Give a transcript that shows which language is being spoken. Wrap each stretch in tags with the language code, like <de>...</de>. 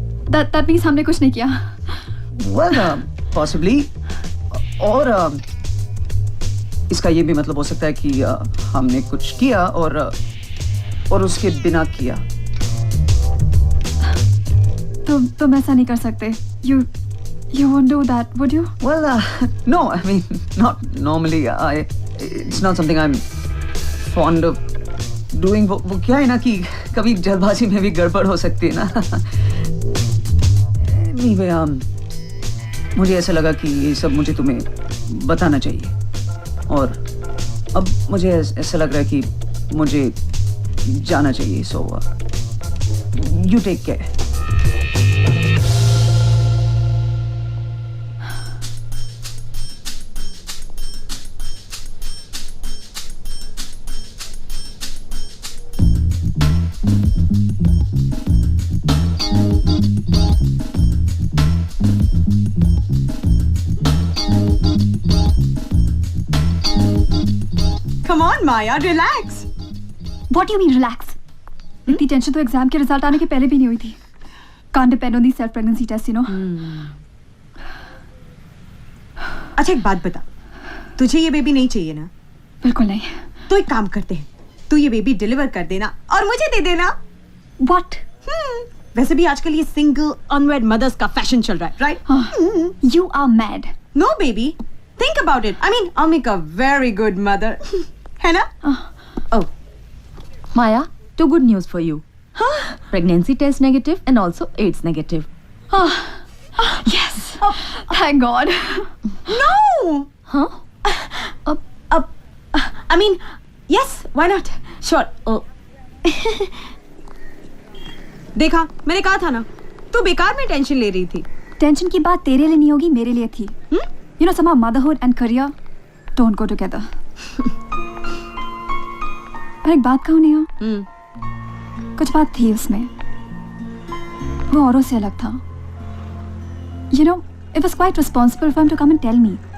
<en>That means</en> <hi>हमने कुछ नहीं किया।</hi> <en>well possibly,</en> <hi>और इसका ये भी मतलब हो सकता है कि हमने कुछ किया और उसके बिना किया। तुम ऐसा नहीं कर सकते।</hi> <en>You won't do that, would you? Well, no, I mean, not normally. It's not something I'm fond of doing.</en> <hi>वो क्या है ना कि कभी जल्दबाजी में भी गड़बड़ हो सकती है ना। Anyway, मुझे ऐसा लगा कि ये सब मुझे तुम्हें बताना चाहिए और अब मुझे ऐसा लग रहा है कि मुझे जाना चाहिए।</hi> <en>So, you take care. Come on, Maya, relax. What do you mean relax?</en> <hi>इतनी टेंशन तो एग्जाम के रिजल्ट आने के पहले भी नहीं हुई थी।</hi> <en>Can't depend on these self pregnancy tests, you know.</en> <hi>अच्छा एक बात बता, तुझे ये बेबी नहीं चाहिए ना? बिल्कुल नहीं। तो एक काम करते हैं, तू ये बेबी डिलीवर कर देना और मुझे दे देना।</hi> <en>What?</en> <hi>वैसे भी आजकल ये सिंगल अनवेड मदर्स का फैशन चल रहा है, right?</hi> <en>You are mad. No, baby. Think about it. I mean, I'll make a very good mother.</en> <hi>है ना? Oh.</hi> <en>Maya, two good news for you. Pregnancy test negative and also AIDS negative. Yes. Thank God. No. Huh? I mean, yes. Why not? Sure. Oh.</en> <hi>देखा, मैंने कहा था ना, तू बेकार में टेंशन ले रही थी। टेंशन की बात तेरे लिए नहीं होगी, मेरे लिए थी।</hi> <en>You know, somehow motherhood and career don't go together.</en> <hi>पर एक बात कहूँ नहीं, कुछ बात थी उसमें, वो औरों से अलग था।</hi> <en>You know, it was quite responsible for him to come and tell me.</en>